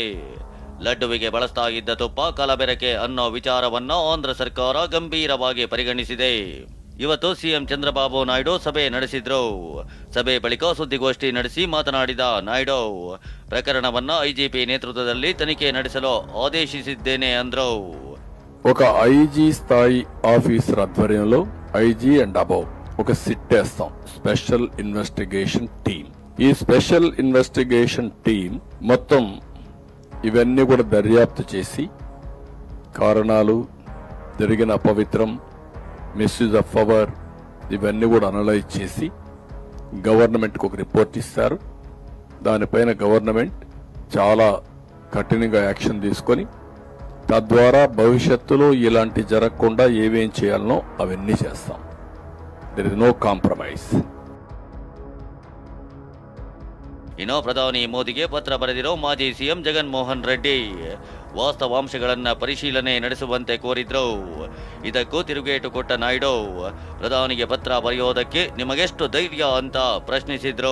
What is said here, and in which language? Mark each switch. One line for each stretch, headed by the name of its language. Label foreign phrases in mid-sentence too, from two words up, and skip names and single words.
Kannada: ಲಡ್ಡುವಿಗೆ ಬಳಸ್ತಾ ಇದ್ದ ತುಪ್ಪ ಕಲಬೆರಕೆ ಅನ್ನೋ ವಿಚಾರವನ್ನು ಆಂಧ್ರ ಸರ್ಕಾರ ಗಂಭೀರವಾಗಿ ಪರಿಗಣಿಸಿದೆ. ಇವತ್ತು ಸಿಎಂ ಚಂದ್ರಬಾಬು ನಾಯ್ಡು ಸಭೆ ನಡೆಸಿದ್ರು. ಸಭೆ ಬಳಿಕ ಸುದ್ದಿಗೋಷ್ಠಿ ನಡೆಸಿ ಮಾತನಾಡಿದ ನಾಯ್ಡು, ಪ್ರಕರಣವನ್ನ ಐಜಿಪಿ ನೇತೃತ್ವದಲ್ಲಿ ತನಿಖೆ ನಡೆಸಲು ಆದೇಶಿಸಿದ್ದೇನೆ ಅಂದ್ರು.
Telugu: ఒక ఐజీ స్థాయి ఆఫీసర్ ఆధ్వర్యంలో
English: IG and above
Telugu: ఒక సిట్ వేస్తాం,
English: special investigation team.
Telugu: ఈ
English: special investigation team
Telugu: మొత్తం ఇవన్నీ కూడా దర్యాప్తు చేసి కారణాలు, జరిగిన అపవిత్రం,
English: misuse of power
Telugu: ఇవన్నీ కూడా అనలైజ్ చేసి గవర్నమెంట్కి ఒక రిపోర్ట్ ఇస్తారు. దానిపైన గవర్నమెంట్ చాలా కఠినంగా యాక్షన్ తీసుకొని తద్వారా భవిష్యత్తులో ఇలాంటి జరగకుండా ఏమేం చేయాలనో అవన్నీ చేస్తాం.
English: There is no compromise.
Kannada: ಇನ್ನು ಪ್ರಧಾನಿ ಮೋದಿಗೆ ಪತ್ರ ಬರೆದಿರೋ ಮಾಜಿ ಸಿಎಂ ಜಗನ್ ಮೋಹನ್ ರೆಡ್ಡಿ ವಾಸ್ತವಾಂಶಗಳನ್ನ ಪರಿಶೀಲನೆ ನಡೆಸುವಂತೆ ಕೋರಿದ್ರು. ಇದಕ್ಕೂ ತಿರುಗೇಟು ಕೊಟ್ಟ ನಾಯ್ಡು, ಪ್ರಧಾನಿಗೆ ಪತ್ರ ಬರೆಯೋದಕ್ಕೆ ನಿಮಗೆಷ್ಟು ಧೈರ್ಯ ಅಂತ ಪ್ರಶ್ನಿಸಿದ್ರು.